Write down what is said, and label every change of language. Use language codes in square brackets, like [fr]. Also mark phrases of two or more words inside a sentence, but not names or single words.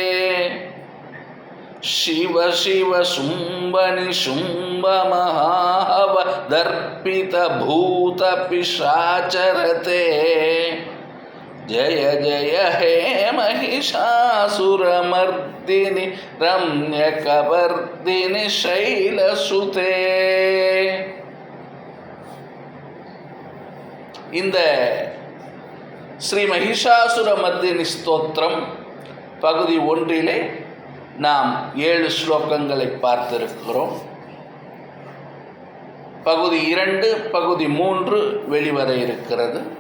[sa] शिव शिव शुंभ निशुंभ महाहव दर्पित भूत पिशाचरते। जय जय हे महिषासुरमर्दिनि रम्यकवर्दिनि शैलसुते। [ta] இந்த ஸ்ரீ மகிஷாசுரமர்தினி ஸ்தோத்திரம் பகுதி 1 நாம் 7 ஸ்லோகங்களை பார்த்திருக்கிறோம். பகுதி 2 பகுதி 3 வெளிவர இருக்கிறது.